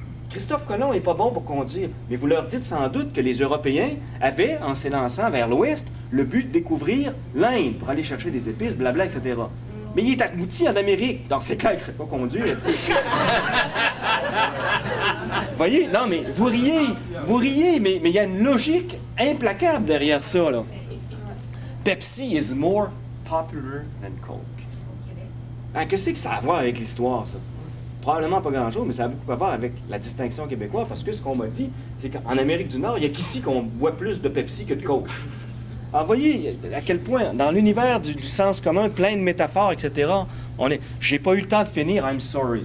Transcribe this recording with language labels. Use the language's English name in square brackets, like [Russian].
[French] Christophe Colomb n'est pas bon pour conduire, mais vous leur dites sans doute que les Européens avaient, en s'élançant vers l'ouest, le but de découvrir l'Inde pour aller chercher des épices, blabla, etc. Mais il est abouti en Amérique, donc c'est clair que c'est pas conduire. Vous voyez? Non, mais vous riez, mais il y a une logique implacable derrière ça, là. [English] Pepsi is more popular than Coke. [French] Hein, qu'est-ce que ça a à voir avec l'histoire, ça? Probablement pas grand-chose, mais ça a beaucoup à voir avec la distinction québécoise, parce que ce qu'on m'a dit, c'est qu'en Amérique du Nord, il n'y a qu'ici qu'on boit plus de Pepsi que de Coke. Alors, voyez à quel point, dans l'univers du sens commun, plein de métaphores, etc., j'ai pas eu le temps de finir, [English] I'm sorry.